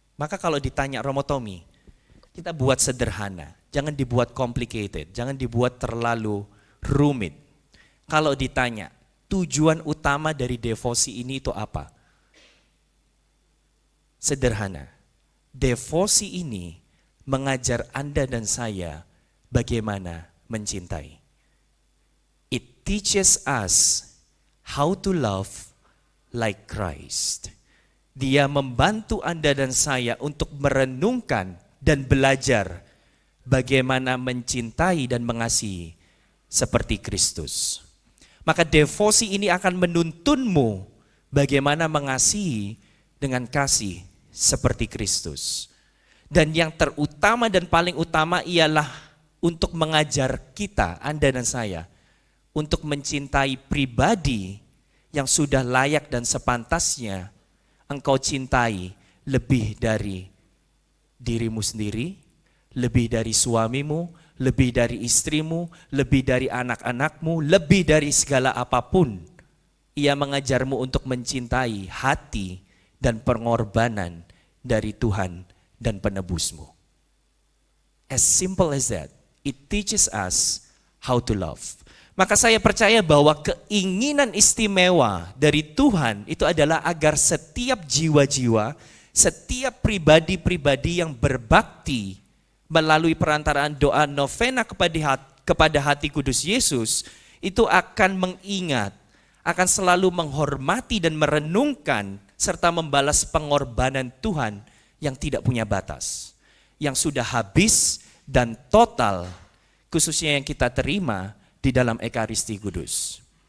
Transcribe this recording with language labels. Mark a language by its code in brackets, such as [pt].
[id] Maka kalau ditanya Romo Tommy, kita buat sederhana, jangan dibuat complicated, jangan dibuat terlalu rumit. Kalau ditanya, tujuan utama dari devosi ini itu apa? Sederhana. Devosi ini mengajar Anda dan saya bagaimana mencintai. [en] It teaches us how to love like Christ. [id] Dia membantu Anda dan saya untuk merenungkan dan belajar bagaimana mencintai dan mengasihi seperti Kristus. Maka devosi ini akan menuntunmu bagaimana mengasihi dengan kasih seperti Kristus. Dan yang terutama dan paling utama ialah untuk mengajar kita, Anda dan saya, untuk mencintai pribadi yang sudah layak dan sepantasnya engkau cintai lebih dari dirimu sendiri, lebih dari suamimu, lebih dari istrimu, lebih dari anak-anakmu, lebih dari segala apapun. Ia mengajarmu untuk mencintai hati dan pengorbanan dari Tuhan dan penebusmu. [en] As simple as that, it teaches us how to love. [id] Maka saya percaya bahwa keinginan istimewa dari Tuhan itu adalah agar setiap jiwa-jiwa, setiap pribadi-pribadi yang berbakti melalui perantaraan doa novena kepada hati kudus Yesus, itu akan mengingat, akan selalu menghormati dan merenungkan serta membalas pengorbanan Tuhan yang tidak punya batas, yang sudah habis dan total, khususnya yang kita terima di dalam Ekaristi Kudus.